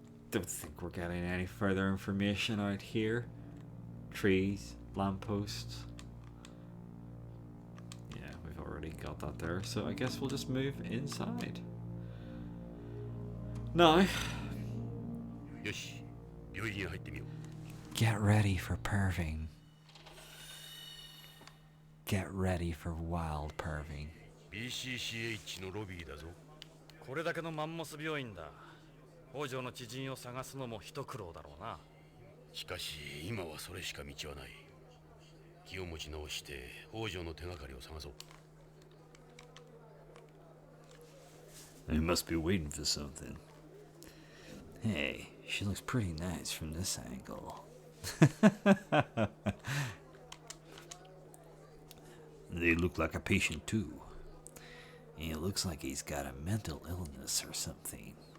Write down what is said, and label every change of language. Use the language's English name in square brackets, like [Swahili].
[English] Don't think we're getting any further information out here. Trees, lampposts. Yeah, we've already got that there, so I guess we'll just move inside. Now, [Japanese] よし、病院へ入ってみよう。 [English] Get ready for perving. Get ready for wild perving. [Japanese] BCCH のロビーだぞ。これだけのマンモス病院だ。北条の知人を探すのも一苦労だろうな。しかし今はそれしか道はない。気を持ち直して北条の手がかりを探そう。 [English] They must be waiting for something. Hey, she looks pretty nice from this angle. They look like a patient too. It looks like he's got a mental illness or something.